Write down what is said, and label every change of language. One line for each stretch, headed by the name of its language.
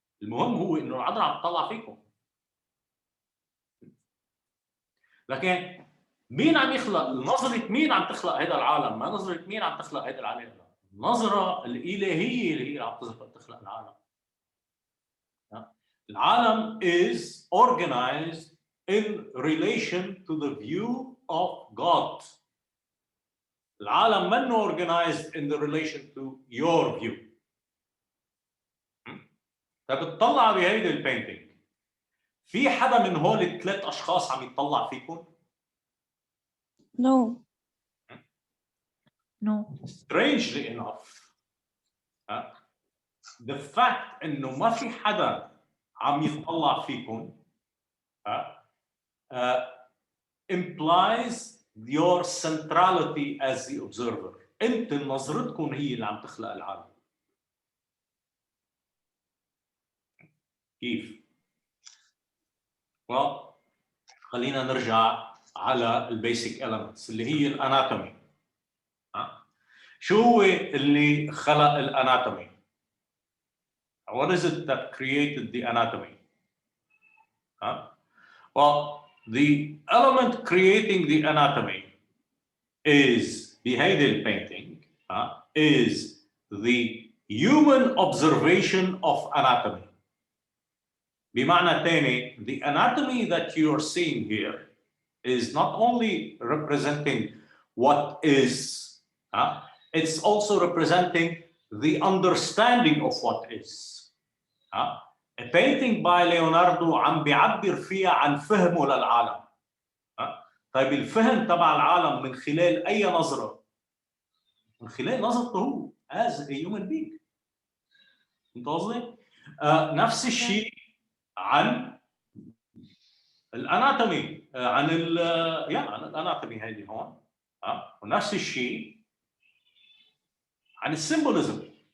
Arabic: المهم هو انه العذراء عم تطلع فيكم. لكن مين عم يخلق؟ نظرة مين عم تخلق هذا العالم؟ ما نظرة مين عم تخلق هذا العالم؟ النظرة الإلهية اللي هي عم تخلق العالم.
English: العالم is organized in relation to the view of God.
Arabic: العالم منه
English: organized in the relation to your view.
Arabic: فبتطلع بهيدي البينتينج، في حدا من هول الثلاث أشخاص عم يطلع فيكم؟
English: No. Strangely enough, the fact
Arabic: إنه ما في حدا عم يطلع فيكم
English: implies your centrality as the observer.
Arabic: أنت نظرتكم هي اللي عم تخلق العالم. كيف؟ خلينا نرجع على البيسك elements اللي هي الاناتومي. شو هو اللي خلق الاناتومي؟
English: What is it that created the anatomy? Well, the element creating the anatomy is behavioral painting, is the human observation of anatomy.
Arabic: بمعنى تاني,
English: the anatomy that you are seeing here is not only representing what is, it's also representing the understanding of what is. A painting by Leonardo
Arabic: عم بيعبر فيها عن فهمه للعالم. طيب الفهم تبع العالم من خلال اي نظره؟ من خلال نظرته هو
English: as a human being.
Arabic: فهمت قصدي؟ نفس الشيء عن الاناتومي، عن الاناتومي هذه هون، ونفس الشيء عن السيمبوليزم.